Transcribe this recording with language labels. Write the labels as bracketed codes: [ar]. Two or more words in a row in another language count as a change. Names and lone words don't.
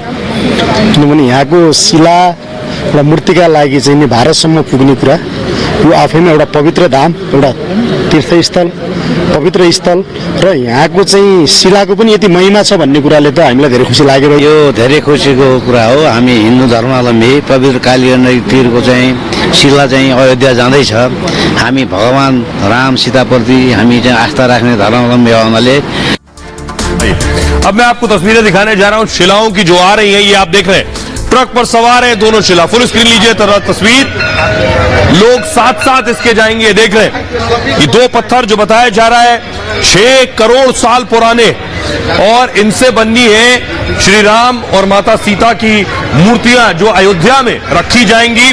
[ne] किनभने यहाँको शिला र मूर्तिका लागि चाहिँ भारतसम्म पुग्ने कुरा यो आफैमा एउटा पवित्र धाम, एउटा तीर्थस्थल, पवित्र स्थल र यहाँको चाहिँ शिलाको पनि यति महिमा छ भन्ने कुराले त हामीलाई धेरै खुसी लागेर यो धेरै खुसीको कुरा हो। हामी हिन्दू धर्मावलम्बी पवित्र काली नदी तीरको चाहिँ शिला चाहिँ अयोध्या जाँदैछ। हामी भगवान राम सीताप्रति हामी चाहिँ आस्था राख्ने धर्मावलम्बी हुनाले। [hi] अब मैं आपको तस्वीरें दिखाने जा रहा हूं शिलाओं की जो आ रही हैं। ये आप देख रहे हैं ट्रक पर सवार है दोनों शिला। [en] full screen [hi] लीजिए तस्वीर। लोग साथ साथ इसके जाएंगे। ये देख रहे हैं ये 2 पत्थर जो बताया जा रहा है 6 करोड़ साल पुराने, और इनसे बननी है श्री राम और माता सीता की मूर्तियां जो अयोध्या में रखी जाएंगी।